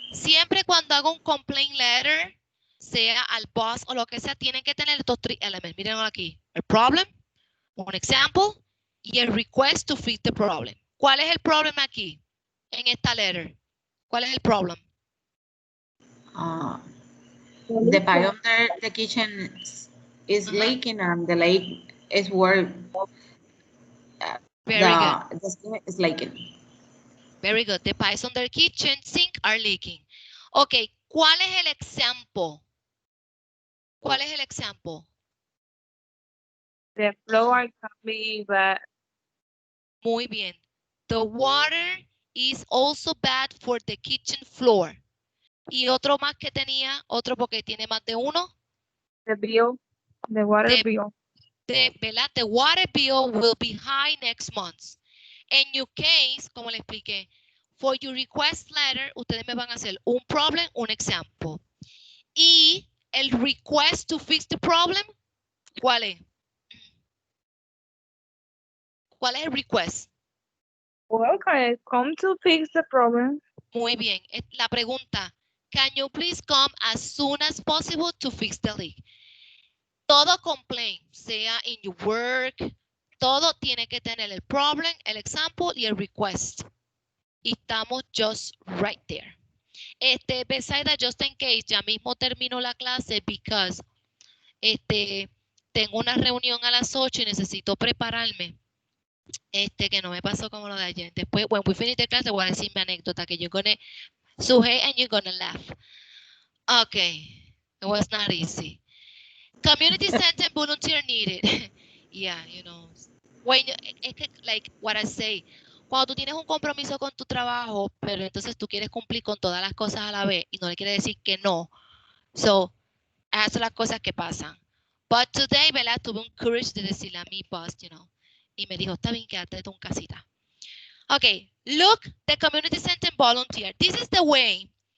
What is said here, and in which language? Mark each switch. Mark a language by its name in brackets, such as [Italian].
[Spanish] Siempre cuando hago un complaint letter, sea al boss o lo que sea, tienen que tener estos 3 elementos. Miren aquí. [English] El problem, un example y el request to fix the problem. [Spanish] ¿Cuál es el problema aquí? En esta letter. ¿Cuál es el problem? [English] The pipe under the kitchen is leaking, and the lake is where the sink is leaking. Very good. The pipes under the kitchen sink are leaking. [Spanish] Ok, ¿cuál es el ejemplo? ¿Cuál es el ejemplo? [English] The floor can be bad. [Spanish] Muy bien. [English] The water is also bad for the kitchen floor. [Spanish] Y otro más que tenía, otro porque tiene más de uno. [English] The bill, the water bill. [Spanish] ¿Verdad? [English] The water bill will be high next month. [Spanish] En your case, como le expliqué, [English] for your request letter, [Spanish] ustedes me van a hacer un problem, un example. [English] Y el request to fix the problem, [Spanish] ¿cuál es? ¿Cuál es el request? [English] Okay, come to fix the problem. [Spanish] Muy bien. La pregunta, [English] can you please come as soon as possible to fix the leak? [Spanish] Todo complaint, sea [English] in your work, [Spanish] todo tiene que tener el problem, el example y el request. Y estamos [English] just right there. [Spanish] Besaida, [English] just in case, [Spanish] ya mismo termino la clase because tengo una reunión a las 8 y necesito prepararme. Que no me pasó como lo de ayer. [English] Después, when we finish the class, [Spanish] voy a decir mi anécdota que [English] you're gonna Suhey and you're gonna laugh. Okay, it was not easy. Community center volunteer needed. Yeah, you know. When you, like what I say, [Spanish] cuando tú tienes un compromiso con tu trabajo, pero entonces tú quieres cumplir con todas las cosas a la vez y no le quieres decir que no. So, esas son las cosas que pasan. [English] But today, [Spanish] ¿verdad? Tuve un courage de decirle a mi boss, [English] you know, [Spanish] y me dijo, está bien, quédate en casita. [English] Okay, look, the community center volunteer. This is the way.